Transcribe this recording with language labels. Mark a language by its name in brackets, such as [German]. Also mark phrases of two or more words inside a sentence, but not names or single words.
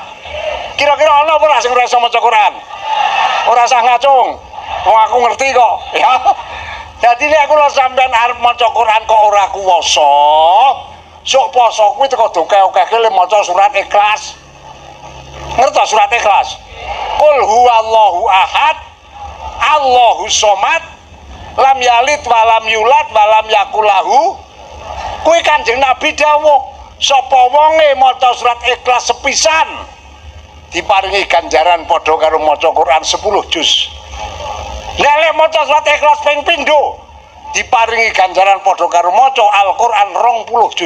[Javanese] Kira-kira ana ora sing ora iso maca Quran? Ora usah ngacung. Wong aku ngerti kok, ya. Dadi nek kula sampean arep maca Quran kok ora kuwasa, sok poso kuwi teko dokeh-okehke le maca surat Ikhlas. Ngerti surat Ikhlas? [Arabic] قل هو الله أحد الله الصمد لم يلد ولم يولد ولم يكن له. [Javanese] Kuwi Kanjeng Nabi dawuh, sapa wonge maca surat Ikhlas sepisan diparingi ganjaran padha karo maca Quran 10 juz. Nek lek maca surat Ikhlas ping pindho diparingi ganjaran padha karo maca Al-Qur'an 20 juz.